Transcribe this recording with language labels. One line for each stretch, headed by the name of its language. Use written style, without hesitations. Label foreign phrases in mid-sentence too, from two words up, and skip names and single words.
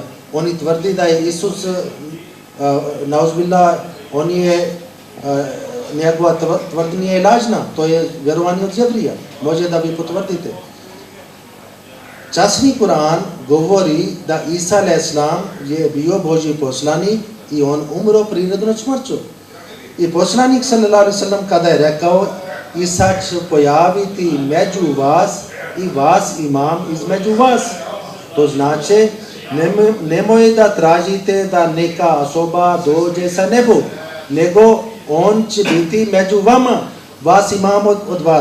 Bosnian: Oni tvrdi da je Isus nauzbillah, njegova tvrdnja je lažna, to je vjerovanje od Jevrija. Može da vi potvrdite. Časni Kur'an govori da Isa alejselam je bio Božji poslanik i on umro prirodnom smrću. I poslanik sallallahu alaihi wa sallam kada je rekao Isa će pojaviti među vas i vas imam između vas. To znači nemoj da tražite da neka osoba dođe sa nebu, nego on će biti među vama, vas imam od vas.